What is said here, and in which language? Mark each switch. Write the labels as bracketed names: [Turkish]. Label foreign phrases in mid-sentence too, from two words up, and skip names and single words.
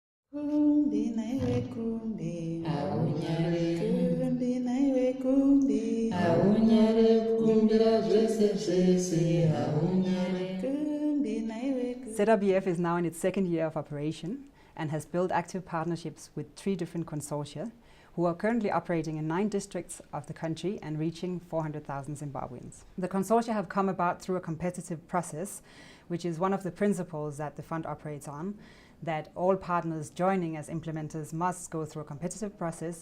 [Shona] Kumbi naiwe kumbi, aunyare kumbi naiwe kumbi, aunyare kumbira zvese zvese, aunyare kumbi naiwe kumbi. [English] Zrbf is now in its second year of operation and has built active partnerships with 3 different consortia who are currently operating in 9 districts of the country and reaching 400,000 Zimbabweans. The consortia have come about through a competitive process, which is one of the principles that the fund operates on, that all partners joining as implementers must go through a competitive process.